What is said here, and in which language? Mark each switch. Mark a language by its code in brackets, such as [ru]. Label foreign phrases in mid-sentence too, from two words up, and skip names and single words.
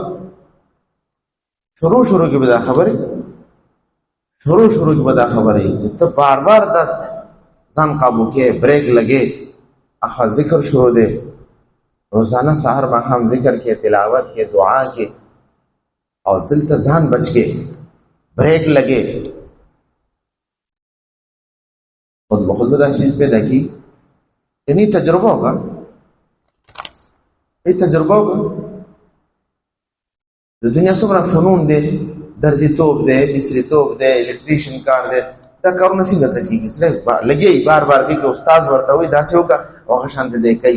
[ps] شروع کې به دا خبرې چې ته بار بار دا ځان قابو کې بریک لګې. اخوا ذکر شروع دی، روزانه سحر ماښام ذکر کې، تلاوت کې، دعا کې، او دلته ځان بچ کې بریک لګے. خود بخود دا چیز پیدا کی. [ur] یعنی تجربہ ہوگا. [ps] د دنیا څومره فنون دی، درزی توپ دی، مصری توپ دی، الکتریشن کار دی. دا کارونه څنګه ته کېږي؟ لګي بار کوي که استاد ورته وایي داسې وکړه او هغه شانته دی کوي.